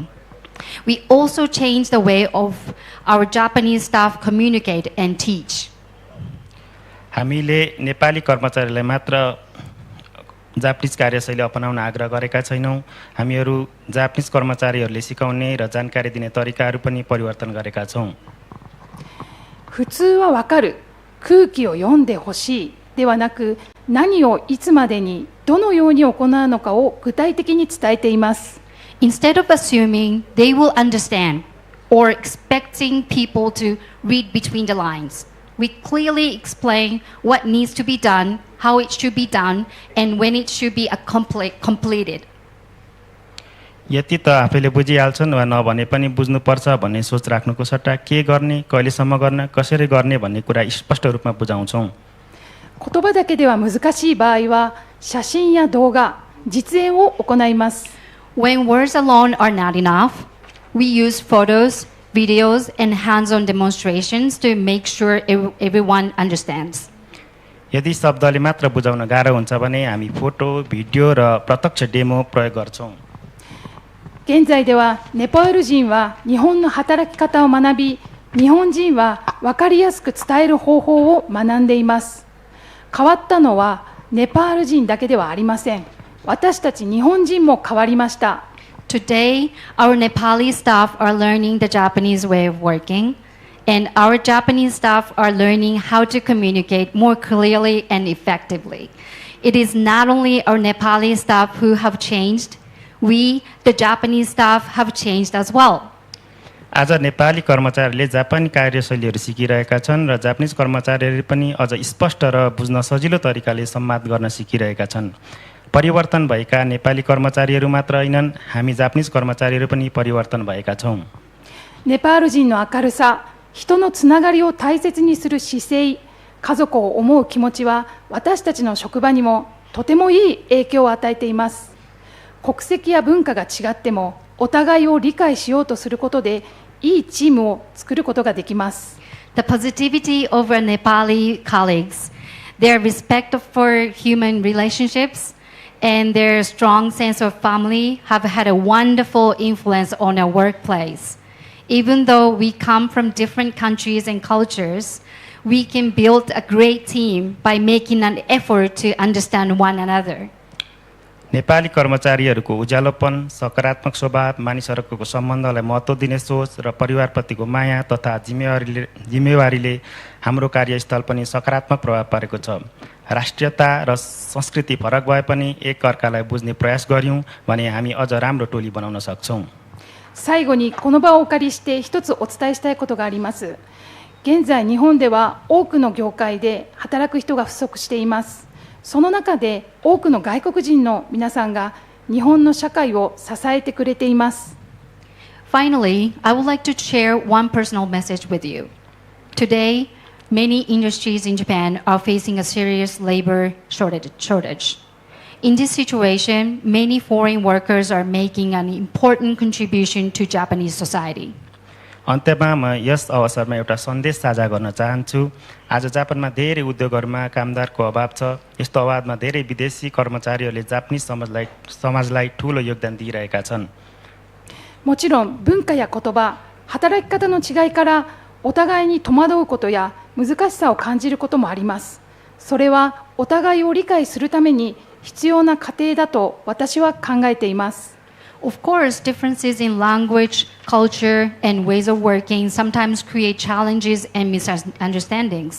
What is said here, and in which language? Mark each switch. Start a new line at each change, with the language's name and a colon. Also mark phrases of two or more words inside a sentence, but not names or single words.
English: We also changed the way of our Japanese staff communicate and teach.
Nepali: हामीले नेपाली कर्मचारीलाई मात्र जापानिज कार्यशैली अपनाउन आग्रह गरेका छैनौँ। हामीहरू जापानिज कर्मचारीहरूले सिकाउने र जानकारी दिने तरिकाहरू पनि परिवर्तन गरेका छौँ।
Japanese: 普通はわかる、空気を読んでほしいではなく、何をいつまでにどのように行うのかを具体的に伝えています。
English: Instead of assuming they will understand or expecting people to read between the lines, we clearly explain what needs to be done, how it should be done, and when it should be completed.
Nepali: यति त आफैले बुझिहाल्छन् वा नभने पनि बुझ्नुपर्छ भन्ने सोच राख्नुको सट्टा के गर्ने, कहिलेसम्म गर्न, कसरी गर्ने भन्ने कुरा स्पष्ट रूपमा बुझाउँछौँ।
Japanese: 言葉だけでは難しい場合は、写真や動画、実演を行います。
English: When words alone are not enough, we use photos, videos, and hands-on demonstrations to make sure everyone understands.
Nepali: यदि शब्दले मात्र बुझाउन गाह्रो हुन्छ भने हामी फोटो, भिडियो र प्रत्यक्ष डेमो प्रयोग गर्छौँ।
Japanese: 現在ではネパール人は日本の働き方を学び、日本人は分かりやすく伝える方法を学んでいます。変わったのはネパール人だけではありません。私たち日本人も変わりました。
English: Today, our Nepali staff are learning the Japanese way of working, and our Japanese staff are learning how to communicate more clearly and effectively. It is not only our Nepali staff who have changed, we, the Japanese staff, have changed as well.
Nepali: आज नेपाली कर्मचारीले जापानी कार्यशैलीहरू सिकिरहेका छन् र जापानिज कर्मचारीहरूले पनि अझ स्पष्ट र बुझ्न सजिलो तरिकाले संवाद गर्न सिकिरहेका छन्। परिवर्तन भएका नेपाली कर्मचारीहरू मात्र होइनन्, हामी जापानिज कर्मचारीहरू पनि परिवर्तन भएका छौँ।
Japanese: ネパール人の明るさ、人のつながりを大切にする姿勢、家族を思う気持ちは私たちの職場にもとてもいい影響を与えています。国籍や文化が違ってもお互いを理解しようとすることでいいチームを作ることができます。
English: The positivity of our Nepali colleagues, their respect for human relationships, and their strong sense of family have had a wonderful influence on our workplace. Even though we come from different countries and cultures, we can build a great team by making an effort to understand one another.
Nepali: नेपाली कर्मचारीहरूको उज्यालोपन, सकारात्मक स्वभाव, मानिसहरूको सम्बन्धलाई महत्त्व दिने सोच र परिवारप्रतिको माया तथा जिम्मेवारीले हाम्रो कार्यस्थल पनि सकारात्मक प्रभाव पारेको छ। राष्ट्रियता र संस्कृति फरक भए पनि एक अर्कालाई बुझ्ने प्रयास गर्यौं भने हामी अझ राम्रो टोली बनाउन सक्छौं।
Japanese: 最後にこの場をお借りして一つお伝えしたいことがあります。現在日本では多くの業界で働く人が不足しています。その中で多くの外国人の皆さんが日本の社会を支えてくれています。
English: Finally, I would like to share one personal message with you. Today, many industries in Japan are facing a serious labor shortage. In this situation, many foreign workers are making an important contribution to Japanese society.
Nepali: अन्त्यमा म यस अवसरमा एउटा सन्देश साझा गर्न चाहन्छु। आज जापानमा धेरै उद्योगहरूमा कामदारको अभाव छ। यस्तो अभावमा धेरै विदेशी कर्मचारीहरूले जापानिज समाजलाई ठूलो योगदान दिइरहेका छन्।
Japanese: もちろん文化や言葉、働き方の違いからお互いに戸惑うことや難しさを感じることもあります。それはお互いを理解するために必要な過程だと私は考えています。
English: Of course, differences in language, culture, and ways of working sometimes create challenges and misunderstandings.